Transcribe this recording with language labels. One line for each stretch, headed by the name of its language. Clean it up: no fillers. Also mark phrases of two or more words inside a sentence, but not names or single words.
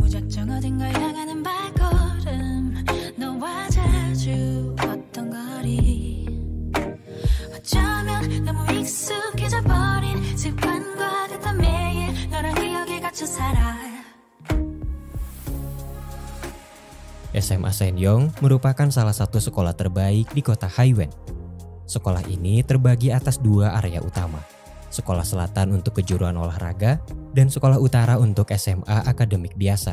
Korean: 정 어딘가 향하는 발걸음 너와 자주 걷던 거리 어쩌면 너무 익숙해져 버린 습관과 같던 매일 너랑 기억에 갇혀 살아.
Indonesian: SMA Senyong merupakan salah satu sekolah terbaik di kota Haiwen. Sekolah ini terbagi atas dua area utama. Sekolah selatan untuk kejuruan olahraga dan sekolah utara untuk SMA akademik biasa.